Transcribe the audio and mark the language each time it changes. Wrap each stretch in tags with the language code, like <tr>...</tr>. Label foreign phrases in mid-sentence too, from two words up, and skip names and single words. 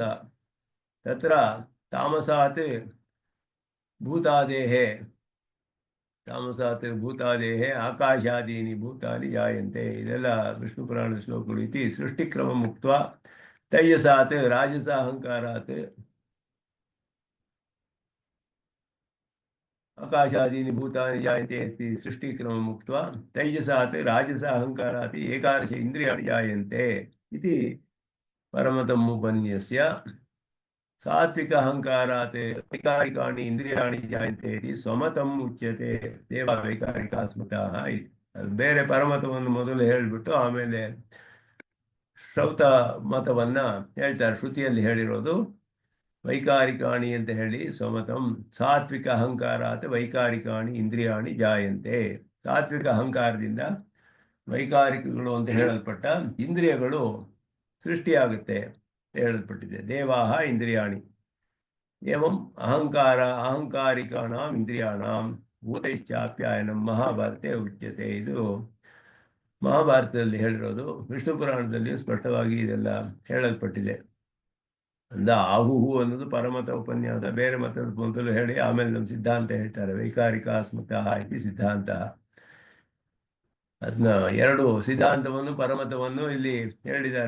<sa>ತತ್ರ ತಾಮಸಾತ್ ಭೂತಾದೇಹೇ ಆಕಾಶಾದೀನಿ ಭೂತಾನಿ ಜಾಯಂತೆ.</sa> <kn>ಇದೆಲ್ಲ ವಿಷ್ಣು ಪುರಾಣದ ಶ್ಲೋಕಗಳು.</kn> <sa>ಇತಿ ಸೃಷ್ಟಿಕ್ರಮ ಮುಕ್ತ ತೈಜಸಾತ್ ರಾಜಸ ಅಹಂಕಾರಾತ್ ಆಕಾಶಾದೀನಿ ಭೂತಾನಿ ಜಾಯಂತೆ ಇತಿ ಸೃಷ್ಟಿಕ್ರಮ ಮುಕ್ತ ತೈಜಸಾತ್ ರಾಜಸ ಅಹಂಕಾರಾತ್ ಏಕಾದಶ ಇಂದ್ರಿಯಾಣಿ ಜಾಯಂತೆ ಇತಿ ಪರಮತಮುಪನ್ಯಸ್ಯ. ಸಾತ್ವಿಕ ಅಹಂಕಾರಾತ್ ವೈಕಾರಿಕಾಣಿ ಇಂದ್ರಿಯಾಣಿ ಜಾಯಂತೆ ಇತಿ ಸ್ವಮತಂ ಉಚ್ಯತೆ ದೇವ ವೈಕಾರಿಕಾ ಸ್ಮೃತಃ.</sa> <kn>ಬೇರೆ ಪರಮತವನ್ನು ಮೊದಲು ಹೇಳಿಬಿಟ್ಟು ಆಮೇಲೆ ಶ್ರೌತ ಮತವನ್ನ ಹೇಳ್ತಾರೆ. ಶ್ರುತಿಯಲ್ಲಿ ಹೇಳಿರೋದು ವೈಕಾರಿಕಾಣಿ ಅಂತ ಹೇಳಿ ಸ್ವಮತಂ.</kn> <sa>ಸಾತ್ವಿಕ ಅಹಂಕಾರಾತ್ ವೈಕಾರಿಕಾಣಿ ಇಂದ್ರಿಯಾಣಿ ಜಾಯಂತೆ.</sa> <kn>ಸಾತ್ವಿಕ ಅಹಂಕಾರದಿಂದ ವೈಕಾರಿಕಗಳು ಅಂತ ಹೇಳಲ್ಪಟ್ಟ ಇಂದ್ರಿಯಗಳು ಸೃಷ್ಟಿಯಾಗುತ್ತೆ ಹೇಳಲ್ಪಟ್ಟಿದೆ.</kn> <sa>ದೇವಾಹ ಇಂದ್ರಿಯಾಣಿ ಏವಂ ಅಹಂಕಾರಿಕಾಣಾಂ ಇಂದ್ರಿಯಾಣಾಂ ಭೂತೈಶ್ಚಾಪ್ಯಾಯನಂ ಮಹಾಭಾರತೆ ಉಚ್ಯತೆ.</sa> <kn>ಇದು ಮಹಾಭಾರತದಲ್ಲಿ ಹೇಳಿರೋದು. ವಿಷ್ಣು ಪುರಾಣದಲ್ಲಿ ಸ್ಪಷ್ಟವಾಗಿ ಇದೆಲ್ಲ ಹೇಳಲ್ಪಟ್ಟಿದೆ. ಅಂದ ಆಹುಹು ಅನ್ನೋದು ಪರಮತ ಉಪನ್ಯಾಸ. ಬೇರೆ ಮತದ ಮೊದಲು ಹೇಳಿ ಆಮೇಲೆ ನಮ್ಮ ಸಿದ್ಧಾಂತ ಹೇಳ್ತಾರೆ.</kn> <sa>ವೈಕಾರಿಕಾ ಸ್ಮೃತಃ ಇತಿ ಸಿದ್ಧಾಂತ.</sa> <kn>ಅದನ್ನ ಎರಡು ಸಿದ್ಧಾಂತವನ್ನು ಪರಮತವನ್ನು ಇಲ್ಲಿ ಹೇಳಿದ್ದಾರೆ.</kn>